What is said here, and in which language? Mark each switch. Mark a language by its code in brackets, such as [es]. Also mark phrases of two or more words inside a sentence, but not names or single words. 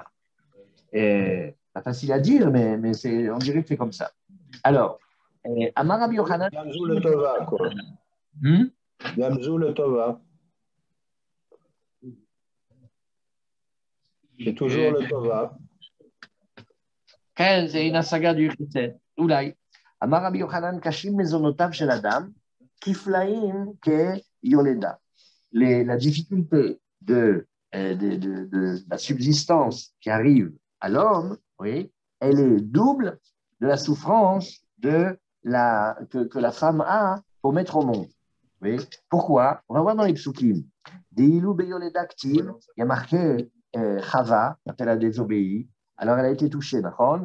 [fr] Et pas facile à dire, mais on dirait que c'est comme ça. Alors, [he] אמר רבי יוחנן. גם זו לטובה, quoi. גם זו לטובה. [fr] C'est toujours le Tova. C'est une saga du Chesed. Oulai. [he] אמר רבי יוחנן קשים מזונותיו של אדם כפליים כיולדה. [fr] La difficulté de la subsistance qui arrive à l'homme, oui, elle est double de la souffrance que la femme a pour mettre au monde. Oui. Pourquoi? On va voir dans les psukim. [he] דאילו ביולדה כתיב, [fr] il y a marqué Chava, quand elle a désobéi, alors elle a été touchée, d'accord?